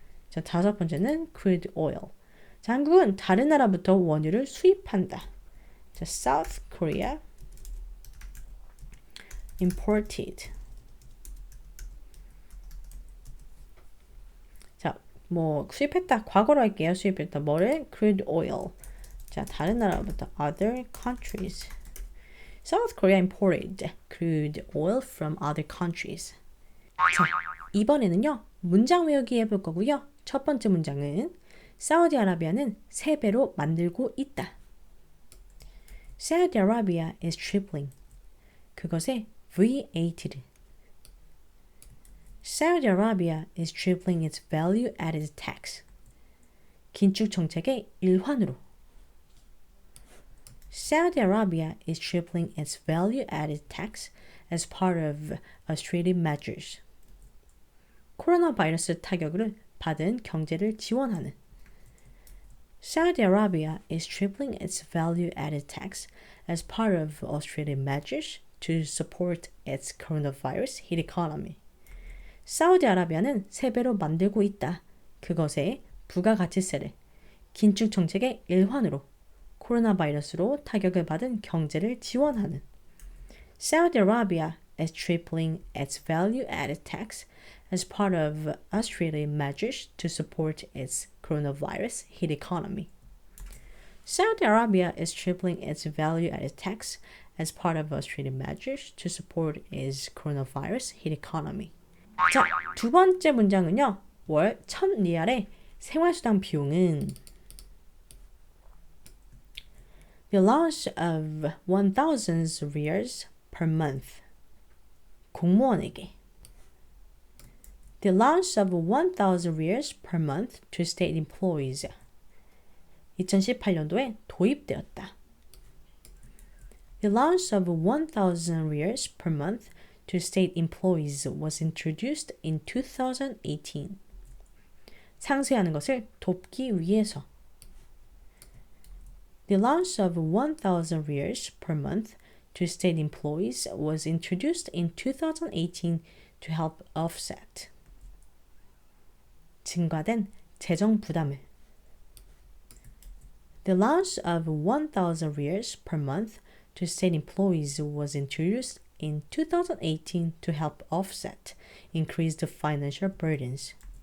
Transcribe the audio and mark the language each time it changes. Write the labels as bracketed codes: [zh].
[ko] 자, 다섯 번째는 [en] crude oil. [ko] 자, 한국은 다른 나라부터 원유를 수입한다. [en] 자, South Korea imported. [ko] 자, 뭐 수입했다. 과거로 할게요. 수입했다. 뭐를? [en] crude oil. [ko] 자, 다른 나라부터 [en] other countries. South Korea imported crude oil from other countries. [ko] 자, 이번에는요. 문장 외우기 해볼 거고요. 첫 번째 문장은 사우디아라비아는 3배로 만들고 있다. [en] Saudi Arabia is tripling. [ko] 그것의 VAT를. [en] Saudi Arabia is tripling its value-added tax. [ko] 긴축 정책의 일환으로. [en] Saudi Arabia is tripling its value-added tax as part of austerity measures. [ko] 코로나 바이러스 타격을 받은 경제를 지원하는. [en] Saudi Arabia is tripling its value-added tax as part of Australian measures to support its coronavirus hit economy. [ko] 사우디아라비아는 3배로 만들고 있다. 그것의 부가가치세를 긴축정책의 일환으로 코로나 바이러스로 타격을 받은 경제를 지원하는. [en] Saudi Arabia is tripling its value-added tax as part of Australian measures to support its coronavirus hit economy. Saudi Arabia is tripling its value-added tax as part of Australian measures to support its coronavirus hit economy. [ko] 자, 두 번째 문장은요. 월 1000리알의 생활수당 비용은 [en] The allowance of 1,000 riyals per month. [ko] 공무원에게 [en] The allowance of 1,000 riyals per month to state employees. [ko] 2018년도에 도입되었다. [en] The allowance of 1,000 riyals per month to state employees was introduced in 2018. [ko] 상쇄하는 것을 돕기 위해서. [en] The allowance of 1,000 riyals per month to state employees was introduced in 2018 to help offset. [ko] 증가된 재정 부담을. [en] The allowance of 1,000 riyals per month to state employees was introduced in 2018 to help offset increased financial burdens.